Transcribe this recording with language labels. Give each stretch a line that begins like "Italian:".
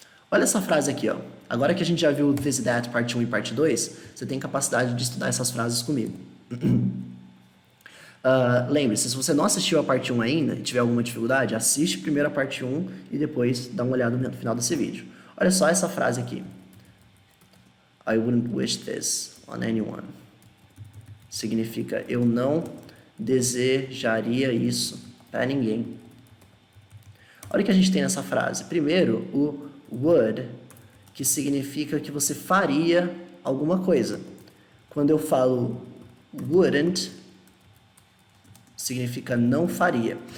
Portuguese: Olha essa frase aqui, ó. Agora que a gente já viu this e that, parte 1 e parte 2, você tem capacidade de estudar essas frases comigo. Lembre-se, se você não assistiu a parte 1 ainda e tiver alguma dificuldade, assiste primeiro a parte 1 e depois dá uma olhada no final desse vídeo. Olha só essa frase aqui.
English: I wouldn't wish this on anyone.
Portuguese: Significa, eu não desejaria isso para ninguém. Olha o que a gente tem nessa frase. Primeiro, o would, que significa que você faria alguma coisa. Quando eu falo wouldn't, significa não faria.